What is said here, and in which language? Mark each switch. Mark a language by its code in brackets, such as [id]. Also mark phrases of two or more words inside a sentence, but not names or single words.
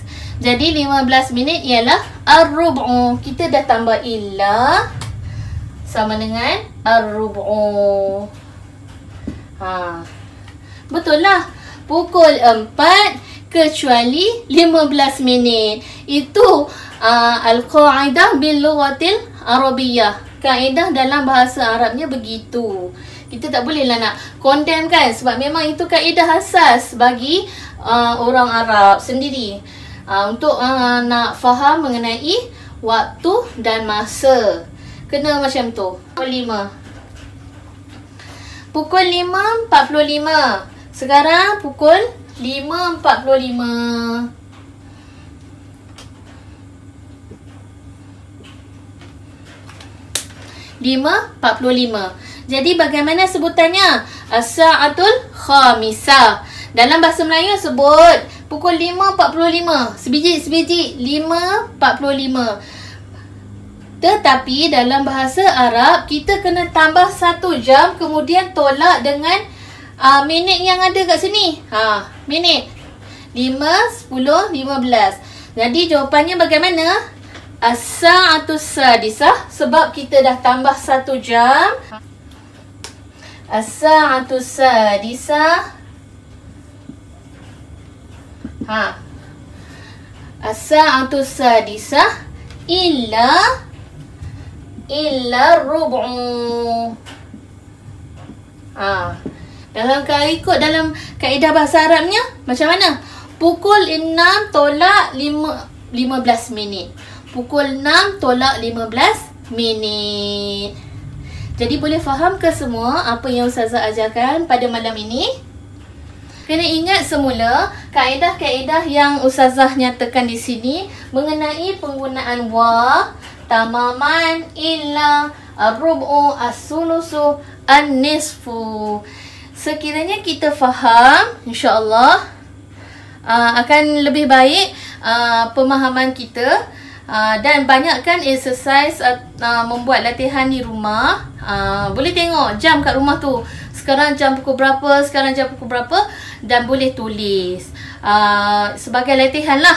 [ms] Jadi 15 minit ialah ar-rub'u. Kita dah tambah illa sama dengan ar-rub'u. Betul lah. Pukul 4 kecuali 15 minit. [ar] Itu القاعدة باللغة العربية. [ms] Kaedah dalam bahasa Arabnya begitu. Kita tak bolehlah nak condemn kan, sebab memang itu kaedah asas bagi orang Arab sendiri. Untuk nak faham mengenai waktu dan masa, kena macam tu. Pukul 5.45. Sekarang pukul 5.45. Jadi bagaimana sebutannya? [ar] الساعة الخامسة. [ms] Dalam bahasa Melayu sebut pukul 5.45. Sebiji-sebiji 5.45. Tetapi dalam bahasa Arab kita kena tambah 1 jam, kemudian tolak dengan minit yang ada kat sini. Minit 5, 10, 15. Jadi jawapannya bagaimana? [ar] الساعة السادسة, [ms] sebab kita dah tambah 1 jam. [ar] الساعة السادسة. الساعة السادسة إلا ربع. [ms] Dalam ikut dalam kaedah bahasa Arabnya macam mana? Pukul 6 tolak 15 minit. Pukul 6 tolak 15 minit. Jadi boleh faham ke semua apa yang Ustazah ajarkan pada malam ini? Kena ingat semula kaedah-kaedah yang Ustazah nyatakan di sini mengenai penggunaan wa, tamaman, illa, ar-rub'u, as-sulusu, an-nisfu. Sekiranya kita faham, insya-Allah akan lebih baik pemahaman kita. Dan banyakkan exercise membuat latihan di rumah. Boleh tengok jam kat rumah tu, sekarang jam pukul berapa, sekarang jam pukul berapa, dan boleh tulis sebagai latihan lah.